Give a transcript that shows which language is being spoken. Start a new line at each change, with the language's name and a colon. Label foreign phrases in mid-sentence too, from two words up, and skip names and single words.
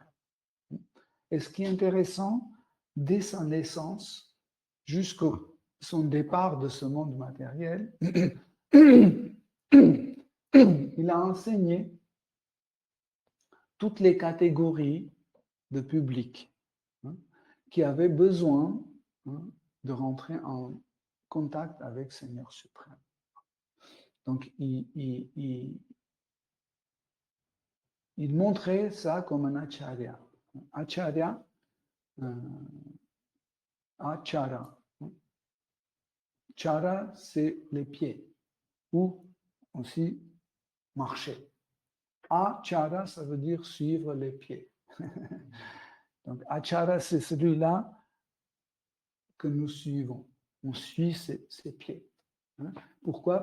French: Et ce qui est intéressant, dès sa naissance jusqu'à son départ de ce monde matériel, il a enseigné toutes les catégories de public qui avaient besoin de rentrer en contact avec Seigneur suprême. Donc, il montrait ça comme un acharya.
Sanskrit: Acharya, achara.
French: Chara, c'est les pieds, ou aussi marcher. Achara, ça veut dire suivre les pieds. Donc, achara, c'est celui-là que nous suivons. On suit ses pieds. Pourquoi?